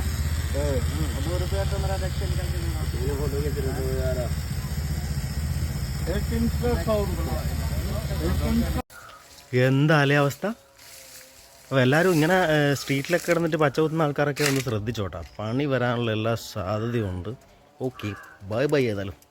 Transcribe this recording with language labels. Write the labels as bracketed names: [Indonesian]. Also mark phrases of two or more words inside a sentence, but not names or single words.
[Hindi] 2 रुपया तो मेरा एक्सचेंज करके देना। ये बोलोगे फिर तो यार 1 इंच पे 100 रुपये. [Malayalam] എന്താലേ അവസ്ഥ. അപ്പോൾ എല്ലാവരും ഇങ്ങനെ സ്ട്രീറ്റിലൊക്കെ കിടന്നിട്ട് പച്ച കുത്തുന്ന ആൾക്കാരൊക്കെ ഒന്ന് ശ്രദ്ധിച്ചോട്ടാ. പണി വരാനുള്ള എല്ലാ സാധ്യതയുണ്ട്. [English] okay, bye [Malayalam] ഏതായാലും.